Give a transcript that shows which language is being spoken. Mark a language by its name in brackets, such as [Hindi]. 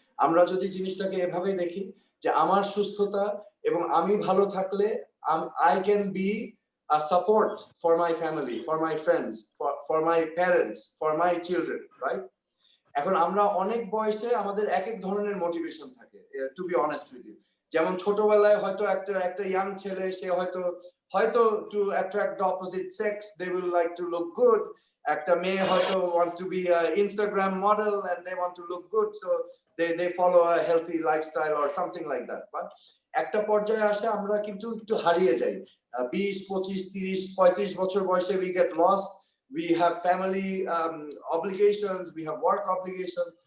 [Bangla] আমরা যদি জিনিসটাকে এভাবে দেখি যে আমার সুস্থতা এবং আমি ভালো থাকলে [English] I can be a support for my family, for my friends, for my parents, for my children, right? [Bangla] এখন আমরা অনেক বয়সে আমাদের এক এক ধরনের মোটিভেশন থাকে, [English] To be honest with you. [Bangla] যেমন ছোটবেলায় হয়তো একটা ইয়াং ছেলে, সে হয়তো [English] To attract the opposite sex they will like to look good. [Bangla] একটা মেয়ে হয়তো [English] Want to be Instagram model and they want to look good, so they follow a healthy lifestyle or something like that. [Bangla] But একটা পর্যায়ে আসে আমরা কিন্তু একটু হারিয়ে যাই। [English] 20, 25, 30, 35 [Bangla] বছর বয়সে [English] we get lost. We have family obligations, we have work obligations.